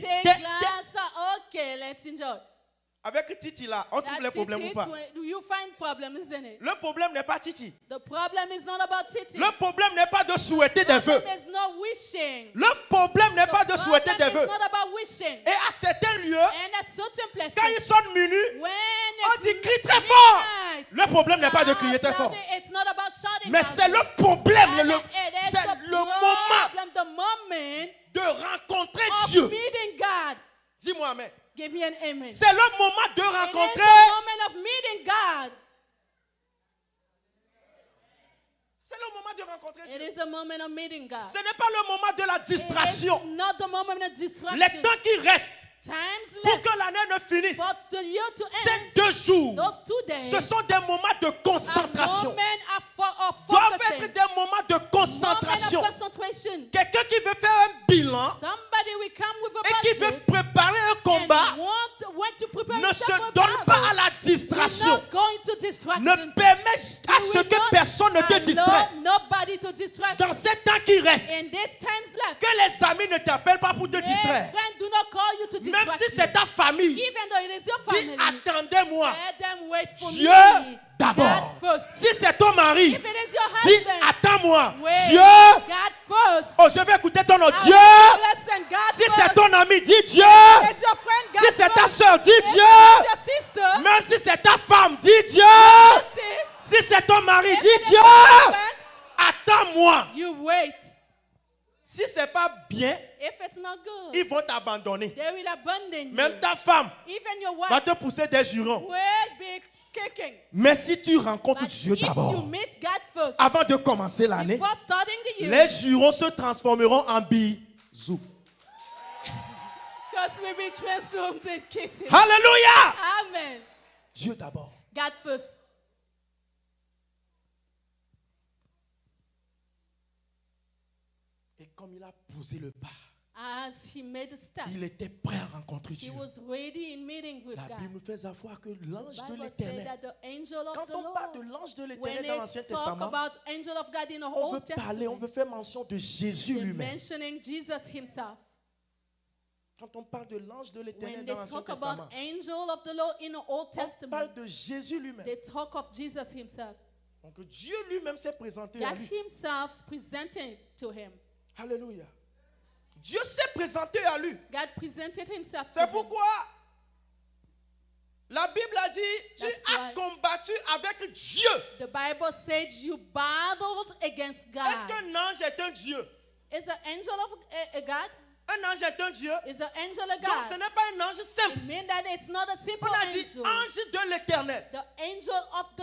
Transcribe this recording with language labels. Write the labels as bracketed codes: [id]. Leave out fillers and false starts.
[en] take glass, okay, let's enjoy. [fr] Avec Titi là, on trouve les problèmes ou pas? [en] You find problem, isn't it? [fr] Le problème n'est pas Titi. [en] The problem is not about Titi. [fr] Le problème n'est pas de souhaiter des [en] The [fr] vœux. [en] problem is not wishing. [fr] Le problème n'est [en] The [fr] pas de souhaiter des [en] problem is [fr] vœux. [en] not about wishing. [fr] Et à certains lieux, [en] And at certain places, [fr] quand il sonne minuit, [en] when [fr] on [en] it's [fr] dit crie très fort. [en] midnight, [fr] Le problème n'est pas de crier très [en] shout [fr] fort. [en] loudly. It's not about shouting [fr] Mais [en] loudly. [fr] c'est le problème, [en] And it is [fr] c'est [en] the [fr] le moment [en] problem, the moment [fr] de rencontrer [en] of [fr] Dieu. [en] meeting God. [fr] Dis-moi amen. [en] Give me an amen. [fr] C'est le moment de [en] It is [fr] rencontrer. [en] the moment of meeting God. [fr] C'est le moment de rencontrer [en] It [fr] Dieu. [en] is a moment of meeting God. [fr] Ce n'est pas le moment de la [en] It [fr] distraction. [en] is not the moment of distraction. [fr] Les temps qui restent [en] Times [fr] pour [en] left [fr] que l'année ne finisse, [en] for the year to [fr] ces [en] end. [fr] 2 jours, [en] Those 2 days [fr] ce sont des moments de [en] are [fr] concentration. [en] moment of [fr] Doivent [en] focusing. [fr] être des moments de concentration. [en] Moment of concentration. [fr] Quelqu'un qui veut faire un bilan [en] Somebody will come with a [fr] et qui veut [en] budget [fr] préparer un combat [en] and want to prepare [fr] ne [en] himself for [fr] se [en] a [fr] donne [en] battle. [fr] pas à la [en] He's [fr] distraction. [en] not going to distraction. [fr] Ne permets à [en] You [fr] ce [en] will [fr] que [en] not [fr] personne ne te [en] allow [fr] distraie. [en] nobody to distract [fr] Dans ces temps qui restent, [en] you. In this times left, [fr] que les amis ne t'appellent pas pour te [en] your [fr] distraire. [en] friend do not call you to [fr] Même [en] distract [fr] si c'est ta famille, [en] you. Even though it is your [fr] dis [en] family, [fr] attendez-moi. [en] let them wait for [fr] Dieu [en] me. [fr] d'abord. [en] God first. [fr] Si c'est ton mari, [en] If it is your [fr] dis [en] husband, [fr] attends-moi. [en] wait. [fr] Dieu. [en] God first. [fr] Oh, je vais écouter ton nom. [en] I [fr] Dieu. [en] will listen, God [fr] Si [en] first. [fr] c'est ton ami, dis Dieu. [en] If it's your friend, God [fr] Si c'est ta [en] first. [fr] soeur, dis [en] If [fr] Dieu. [en] it's your sister, [fr] Même si c'est ta femme, dis Dieu. [en] relative, [fr] Si c'est ton mari, [en] if [fr] dis [en] it is [fr] Dieu. [en] your husband, [fr] Attends-moi. [en] you wait. [fr] Si c'est pas bien, [en] If it's not good, [fr] ils vont t'abandonner. [en] they will abandon you. [fr] Même ta femme [en] Even your [fr] va [en] wife [fr] te pousser des jurons. [en] will be kicking. [fr] Mais si tu rencontres [en] But [fr] Dieu [en] if you [fr] d'abord, [en] meet God first, [fr] avant de commencer l'année, [en] before starting the year, [fr] les jurons se transformeront en bisous. [en] because we be transformed in kisses. [fr] Alléluia! [en] Amen. [fr] Dieu d'abord. [en] God first. [fr] Et comme il a posé le pas, [en] As he made a step, [fr] il était prêt à rencontrer [en] he [fr] Dieu. [en] was ready in meeting with [fr] La [en] God. [fr] Bible nous fait savoir que l'ange de [en] Bible said [fr] l'éternel, [en] that the angel of [fr] quand [en] the [fr] on parle de [en] Lord, [fr] l'ange de [en] when [fr] l'éternel dans l'Ancien [en] they talk [fr] Testament, [en] about angel of God in the [fr] on veut [en] Old [fr] parler, on [en] Testament, [fr] veut faire mention de Jésus [en] they're [fr] lui-même. [en] mentioning Jesus himself. [fr] Quand on parle de l'ange de l'éternel [en] When [fr] dans [en] they [fr] l'Ancien [en] talk about [fr] Testament, [en] angel of the Lord in the Old [fr] on parle [en] Testament, [fr] de Jésus lui-même. [en] they talk of Jesus himself. [fr] Donc Dieu lui-même s'est présenté à [en] God [fr] lui. [en] himself presented to him. [fr] Alléluia. Dieu s'est présenté à lui. [en] God presented himself to [fr] C'est [en] him. [fr] pourquoi la Bible a dit, tu [en] That's [fr] as [en] why [fr] combattu avec Dieu. [en] The Bible said you battled against [fr] Est-ce [en] God. [fr] qu'un ange est un Dieu? [en] Is an angel of a God? [fr] Un ange est un Dieu. [en] Is an angel a [fr] Donc ce [en] God? [fr] n'est pas un ange simple. [en] It means that it's not a simple [fr] On a dit [en] angel. [fr] ange de l'éternel. [en] The angel of the